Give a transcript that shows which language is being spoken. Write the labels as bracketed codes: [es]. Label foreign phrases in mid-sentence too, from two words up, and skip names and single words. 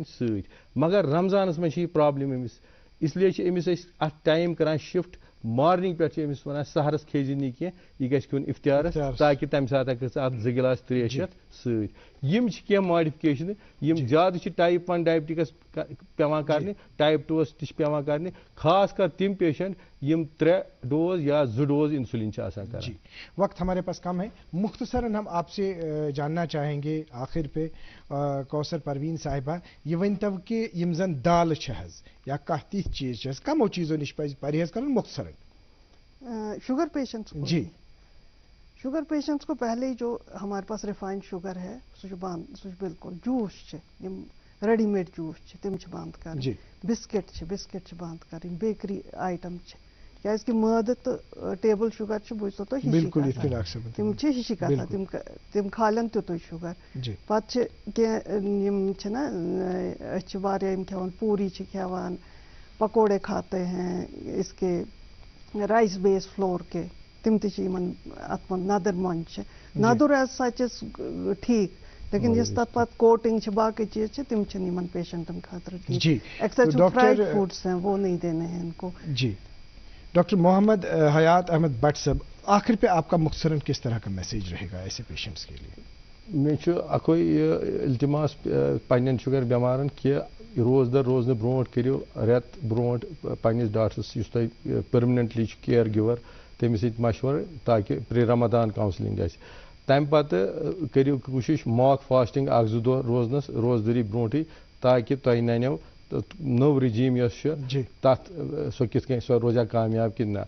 [ks] سۭتۍ مگر رمضانس منٛز چھِ یہِ پرابلم أمِس اسلیے چھِ أمِس أسۍ اَتھ ٹایم کران [en] shift morning [ks] پٮ۪ٹھ چھِ أمِس وَنان سحرس کھیزِ نہٕ کینٛہہ یہِ گژھِ کھیوٚن اِفتِیارس تاکہِ تَمہِ ساتہٕ ہٮ۪کَس ژٕ اَتھ 2 گِلاس ترٛیش چٮ۪تھ سۭتۍ یِم چھِ کینٛہہ ماڈِفِکیشنہٕ یِم زیادٕ چھِ [en] type 1 diabetics [ks] پیٚوان کرنہِ ٹایپ 2 تہِ چھِ پیٚوان کرنہِ خاص کر تِم پیشنٹ یِم 3 ڈوز یا 2 [en] dose insulin [ks] چھِ آسان کران. [ur] وقت ہمارے پاس کم ہے مختصراً ہم آپ سے جاننا چاہیں گے آخر پہ کوثر پروین صاحبہ [ks] یہ ؤنتو کہ یم زن دال چھِ حظ یا کانٛہہ تِتھ چیٖز چھِ حظ کمو چیٖزو نِش پزِ پرہیز کرُن مختصراً. [en] sugar patients [ur] کو جی شوگر پیشنٹس کو پہلے ہی جو ہمارے پاس ریفائنڈ شوگر ہے [ks] سُہ چھُ بالکل جوس چھِ یِم [en] ready made juice [ks] چھِ تِم چھِ بنٛد کرٕنۍ بِسکِٹ چھِ بنٛد کرٕنۍ [en] bakery item [ks] چھِ کیازکہِ مٲدٕ تہٕ [en] table sugar [ks] چھِ بوٗزتو تُہۍ ہِشی تِم چھِ ہِشی گژھان تِم کھالن تیُتُے شوگر پتہٕ چھِ کینٛہہ یِم چھِنہ أسۍ چھِ واریاہ یِم کھٮ۪وان پوٗری چھِ کھٮ۪وان پکوڑے [ur] کھاتے ہیں اس کے [en] rice base flour [ks] کے تم تہِ چھِ یِمن اتھ منٛز ندٕر مۄنجہِ چھِ ندُر [en] as such is [ks] ٹھیٖک لیکن یُس تتھ پتہٕ کوٹنگ چھِ باقٕے چیٖز چھِ تِم چھِنہٕ یِمن پیشنٹن خٲطرٕ ٹھیٖک [en] excessive fried foods [ur] ہیں وہ نہیں دینے ہیں ان کو. جی ڈاکٹر محمد حیات احمد بٹ صاحب آخر پہ آپ کا مختصراً کس طرح کا میسیج رہے گا ایسے پیشنٹس کے لیے. [ks] مےٚ چھُ اکوے التماس پننٮ۪ن شُگر بٮ۪مارن کہِ روزدر روزنہٕ برونٛٹھ کٔرِو رٮ۪تھ برونٛٹھ پننِس ڈاکٹرس یُس تۄہہِ پٔرمننٹلی چھُ [en] care giver [ks] تٔمِس سۭتۍ مشورٕ تاکہِ [en] pre Ramadan counselling [ks] گژھِ تمہِ پتہٕ کٔرِو کوٗشِش [en] mock fasting [ks] 1-2 دۄہ روزنس روزدٔری برونٛٹھٕے تاکہِ تۄہہِ ننیو نٔو رِجیٖم یۄس چھِ تتھ سۄ کِتھ کٔنۍ سۄ روزیا کامیاب کِنہٕ نہ.